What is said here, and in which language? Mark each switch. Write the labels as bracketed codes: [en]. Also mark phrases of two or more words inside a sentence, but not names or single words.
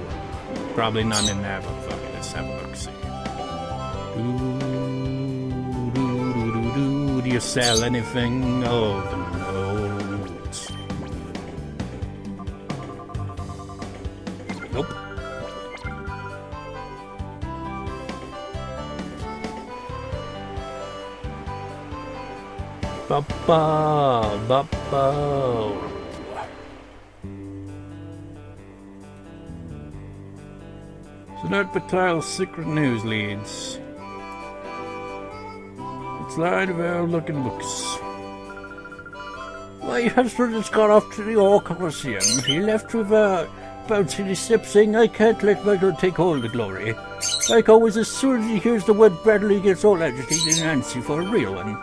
[en] Probably none in there, but fuck it, let's have a look, see. Do-do-do-do-do. Do you sell anything? Oh, the notes. Nope. Ba-ba, ba-ba. Note Patil's secret news leads. It's lined with old-looking books. My husband has gone off to the York Coliseum. He left with bouncing his step saying, I can't let Michael take all the glory. Like always, as soon as he hears the word Bradley, he gets all agitated and antsy for a real one.